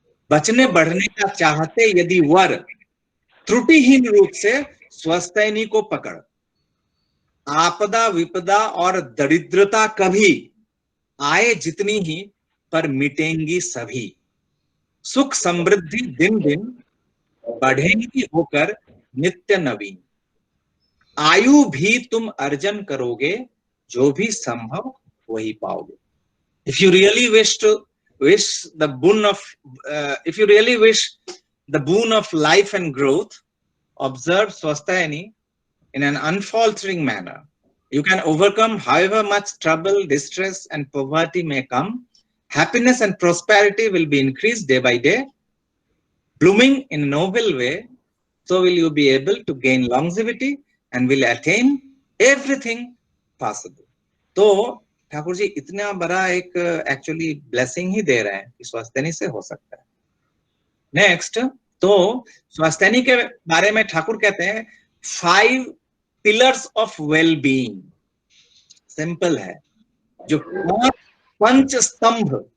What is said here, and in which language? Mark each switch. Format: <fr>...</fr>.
<hi>बचने बढ़ने का चाहते यदि वर त्रुटिहीन रूप से स्वस्थैनी को पकड़, आपदा विपदा और दरिद्रता कभी आए जितनी ही पर मिटेंगी सभी, सुख समृद्धि दिन दिन बढ़ेंगी होकर नित्य नवीन, आयु भी तुम अर्जन करोगे जो भी संभव वही पाओगे।</hi> <en>If you really wish the boon of if you really wish the boon of life and growth, observe Swastayani in an unfaltering manner. You can overcome however much trouble, distress and poverty may come. Happiness and prosperity will be increased day by day, blooming in a noble way. So will you be able to gain longevity and will attain everything possible.</en> <hi>तो ठाकुर जी इतना बड़ा एक actually blessing ही दे रहे हैं कि स्वस्थैनी से हो सकता है। नेक्स्ट, तो स्वस्थैनी के बारे में ठाकुर कहते हैं,</hi> <en>5 pillars of well being.</en> <hi>Simple है, जो 5 पंच स्तंभ।</hi>